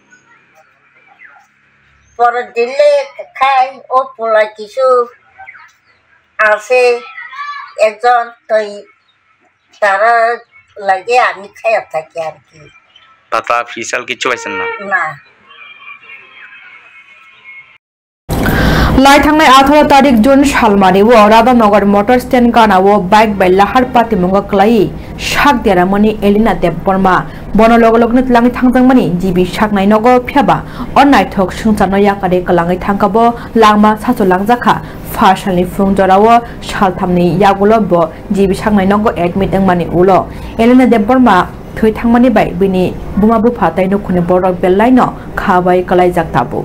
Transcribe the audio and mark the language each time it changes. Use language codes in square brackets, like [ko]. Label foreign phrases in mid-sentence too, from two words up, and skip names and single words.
[bn] পরে দিলে খাই ও পোলা কিছু আছে একজন তো তারা লাগে আমি খাইয়া থাকি আর কি পাতা ফিসাল কিছু পাইছেন না না [trp] লাই थांनाय 18 तारिख जुन सालमानि राधानगर [en] motor stand [trp] गानावो बाइक बाय लाहार पार्टी मुंगा क्लाई शाक देरामनि एलिना देबबर्मा बन लगलगनि तलाङै थांजांमानि जिबि शाकनाय नगो फ्याबा अनायथक सुंचानो याकारे कलाङै थांकाबो लांमा सासो लांजाखा फारसालनि फुंजरावो सालथामनि यागुलबो जिबि शाकनाय नगो एडमिट अंमानि उलो एलिना देबबर्मा थै थांमानि बाय बिनि बुमाबु फाताय नखुनि बरक बेलायनो खाबाय कलाय जाक्ताबुक